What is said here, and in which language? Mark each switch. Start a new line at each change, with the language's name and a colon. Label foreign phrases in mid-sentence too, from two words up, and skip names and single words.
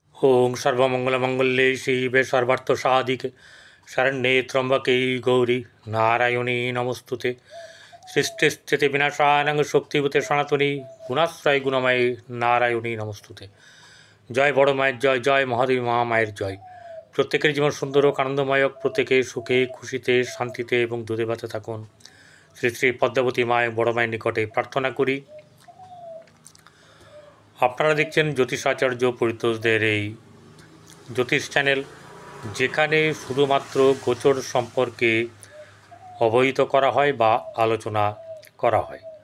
Sanskrit: ओं सर्वमंगलमंगल्ये शिवे सर्वार्थसाधिके शरण्ये त्र्यंबके गौरी नारायणी नमोस्तुते। सृष्टिस्थिति विनाशानां शक्तिभूते सनातनी गुणाश्रय गुणमये नारायणी नमोस्तुते।
Bangla: জয় বড় माয়ের জয়, জয় মহাদেবী মা মায়ের জয়। প্রত্যেকের জীবন সুন্দর ও আনন্দময়, প্রত্যেকে সুখে খুশিতে শান্তিতে এবং দুধে ভাতে থাকুন। শ্রী শ্রী পদ্মাবতী মায়ের বড় মায়ের নিকটে প্রার্থনা করি। আপনারা দেখছেন জ্যোতিষাচার্য পরিতোষদের এই জ্যোতিষ চ্যানেল, যেখানে শুধুমাত্র গোচর সম্পর্কে অবহিত করা হয় বা আলোচনা করা হয়।